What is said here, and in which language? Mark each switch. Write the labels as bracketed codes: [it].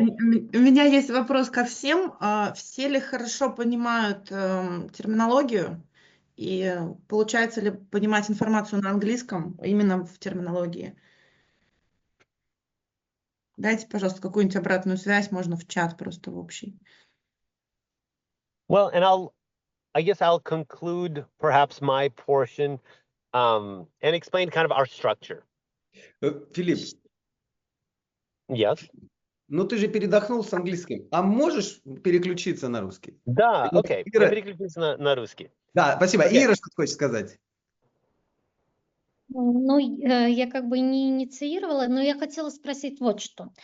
[ru] меня есть вопрос ко всем. Все ли хорошо понимают терминологию? И получается ли понимать информацию на английском именно в терминологии? Дайте, пожалуйста, какую-нибудь обратную связь, можно в чат просто в общий. [en] Well, and I guess I'll conclude perhaps my portion and explain kind of our structure. [ru] Филипп, [en] Yes. [ru] ну ты же передохнул с английским. А можешь переключиться на русский? Да, Ну, окей. Ира- Я переключусь на русский. Да, спасибо. Окей. Ира, что ты хочешь сказать? Ну, я как бы не инициировала, но я хотела спросить вот что.